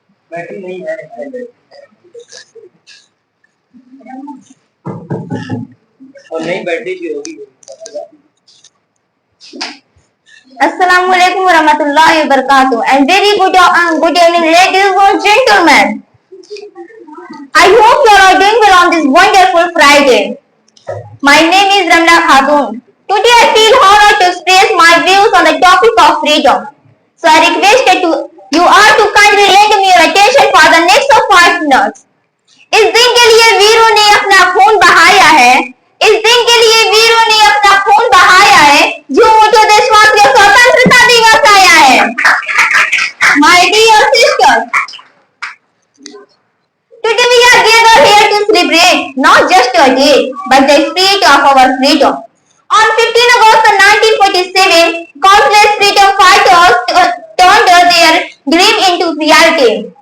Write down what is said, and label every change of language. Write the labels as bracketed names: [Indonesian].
[Hindi] बैठी नहीं है और नहीं बैठी भी होगी। [Arabic] अस्सलामु अलैकुम वरहमतुल्लाहि वबरकातुहू [English] and very good evening ladies and gentlemen. I hope you are doing well on this wonderful Friday. My name is Ramla Khatun. Today I feel honored to express my views on the topic of freedom. So I request you all to kindly lend me your attention for the next 5 minutes. [Hindi] इस दिन के लिए वीरों ने अपना खून बहाया है, इस दिन के लिए वीरों ने अपना खून बहाया है, जो मुझे देशवासियों स्वतंत्रता दिवस आया है। [English] My dear sisters, today we are gathered here to celebrate not just a day, but the spirit of our freedom. On 15 August 1947, countless freedom fighters turned their dream into reality.